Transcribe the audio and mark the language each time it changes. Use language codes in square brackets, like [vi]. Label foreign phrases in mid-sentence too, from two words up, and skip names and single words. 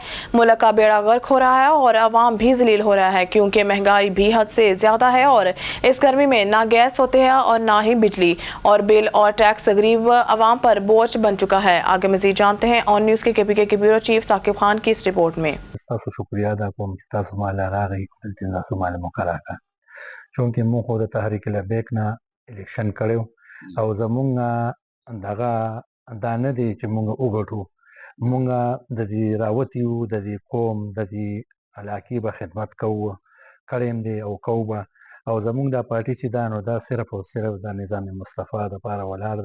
[hi] मुल्क का बेड़ा गर्क हो रहा है और आवाम भी जलील हो रहा है, क्योंकि महंगाई भी हद से ज़्यादा है और इस गर्मी में ना गैस होते हैं और ना ही बिजली, और बिल और टैक्स गरीब आवाम पर बोझ बन चुका है। आगे मज़ीद जानते हैं ऑन न्यूज़ के KPK के ब्यूरो चीफ साकिब खान की इस रिपोर्ट में। [ps] شکریه ادا کوم چې تاسو ما له راغی تاسو ما له مقرره کړ چونکې موږ خو د تحریک لبیک نه الیکشن کړو او زمونږ دغه دا نه دی چې موږ وګټو، موږ د دې راوتیو د دې قوم د دې علاقې به خدمت کوو کړیم دی او کوو به، او زمونږ دا پارټي چې دا نو دا صرف او صرف د نظام مصطفی دپاره ولاړ ده.